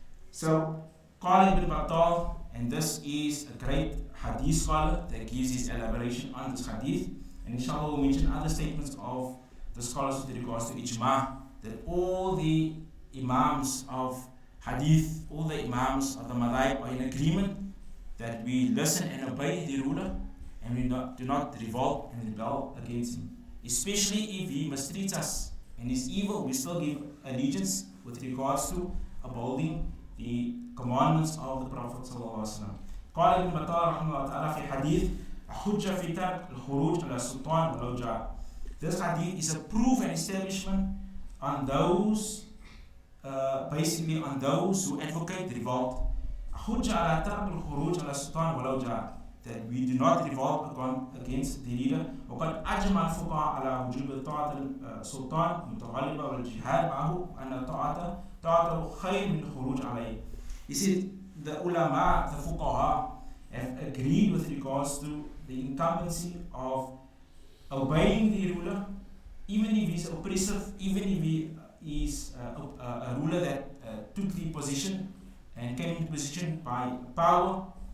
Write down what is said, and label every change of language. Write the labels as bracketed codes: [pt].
[en] So, Qala ibn Battal, and this is a great hadith scholar that gives his elaboration on this hadith, and inshallah we'll mention other statements of the scholars with regards to ijma, that all the imams of hadith, all the imams of the madhab are in agreement that we listen and obey the ruler, and we do not revolt and rebel against him. Especially if he mistreats us and is evil, we still give allegiance with regards to upholding the commandments of the Prophet ﷺ. [ar] قال ابن بطال رحمه الله تعالى في حديث حجة في ترك الخروج على السلطان ولو جاء. [en] This hadith is a proof and establishment on those, basically on those who advocate revolt. [ar] حجة على ترك الخروج على السلطان ولو جاء, [en] that we do not revolt against the leader. [ar] وقد أجمع الفقهاء على وجوب طاعة السلطان متغلبة والجهاد معه أن طاعته خير من الخروج عليه. [en] He said the ulama, the fuqaha, have agreed with regards to the incumbency of obeying the ruler, even if he's oppressive, even if he is a ruler that took the position and came into position by power.